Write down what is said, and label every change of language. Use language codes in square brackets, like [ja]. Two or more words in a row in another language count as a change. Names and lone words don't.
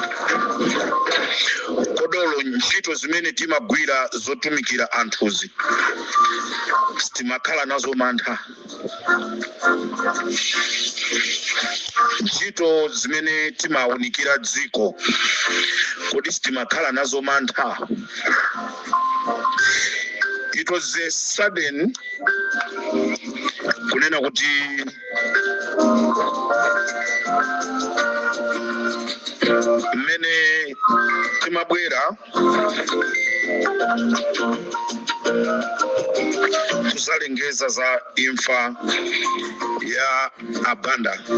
[ny] Kodolo ntchito zimene timagwira zotumikira anthuzi timakhala nazo mantha. Ntchito zimene timawunikira dziko kodi timakhala nazo mantha. [en] It was a sudden [ny] kunena kuti mmene timabwera kuzalengeza za imfa ya Abanda.